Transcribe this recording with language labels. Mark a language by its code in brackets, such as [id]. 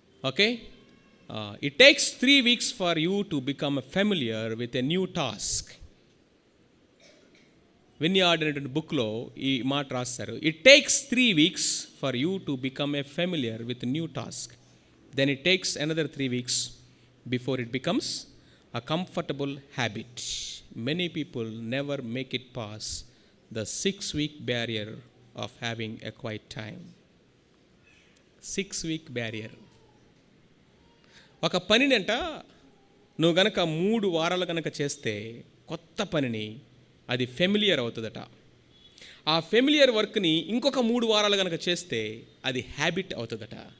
[en] Okay, it takes 3 weeks for you to become familiar with a new task. [te] విన్యార్డ్ అనేటువంటి బుక్లో ఈ మాట రాస్తారు. [en] It takes 3 weeks for you to become a familiar with new task. Then it takes another 3 weeks before it becomes a comfortable habit. Many people never make it past the 6-week barrier of having a quiet time. 6-week barrier. [te] ఒక పనినంట నువ్వు గనక 3 వారాలు గనక చేస్తే కొత్త పనిని అది familiar అవుతుందట. ఆ ఫెమిలియర్ వర్క్ని ఇంకొక 3 వారాలు గనక చేస్తే అది హ్యాబిట్ అవుతుందట.